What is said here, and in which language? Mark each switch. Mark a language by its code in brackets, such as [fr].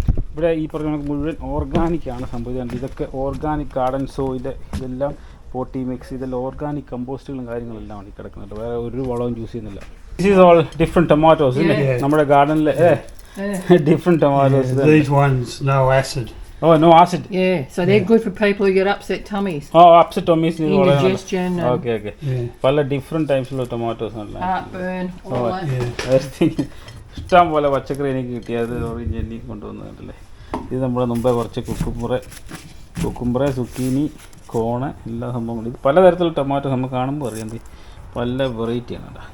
[ml] ഇവിടെ ഈ പറഞ്ഞ മുഴുവൻ ഓർഗാനിക്കാണ് സംഭവിച്ചത്. ഇതൊക്കെ ഓർഗാനിക് ഗാർഡൻ സോയിൽ, ഇതെല്ലാം പോട്ടി മിക്സ്, ഇതെല്ലാം ഓർഗാനിക് കമ്പോസ്റ്റുകളും കാര്യങ്ങളെല്ലാം ആണ് ഈ കിടക്കുന്നുണ്ട്. വേറെ ഒരു വളവും യൂസ് ചെയ്യുന്നില്ല. [en] this is all different tomatoes [ml] ഇല്ലേ നമ്മുടെ ഗാർഡനിലെ different tomatoes. [en] These ones, no acid. Oh, no acid. Yeah, so they're good for people who get upset tummies. Oh, upset tummies. Indigestion. Okay. [ml] പല ഡിഫറെൻറ്റ് ടൈപ്സിലുള്ള ടൊമാറ്റോസ് ആണ്. [en] Heartburn, all that. Everything. [ml] ഇഷ്ടം പോലെ പച്ചക്കറി എനിക്ക് കിട്ടിയത് orange എണ്ണി കൊണ്ടുവന്നിട്ടല്ലേ. ഇത് നമ്മുടെ മുമ്പേ കുറച്ച് കുക്കുംബറ, സുക്കീനി, കോണ്, എല്ലാ സംഭവങ്ങളും. ഇത് പലതരത്തിലുള്ള ടൊമാറ്റോ നമുക്ക് കാണുമ്പോൾ അറിയാം, പല വെറൈറ്റിയാണ് കേട്ടോ.